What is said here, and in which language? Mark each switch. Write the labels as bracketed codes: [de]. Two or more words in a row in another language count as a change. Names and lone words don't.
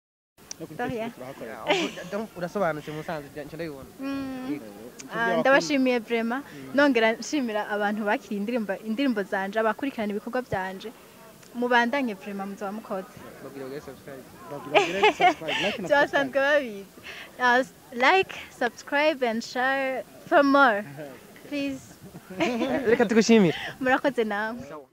[rn] Urasobanutse musanze nje ndabibona. Ndabashimiye vraiment nongera nshimira abantu bakiri indirimbo zanje abakurikirana ibikorwa byanje mubandanye vraiment muzaba mukoze basanzwe babizi [en] like subscribe and share for more please. [rn] Reka tugushimire murakoze nawe.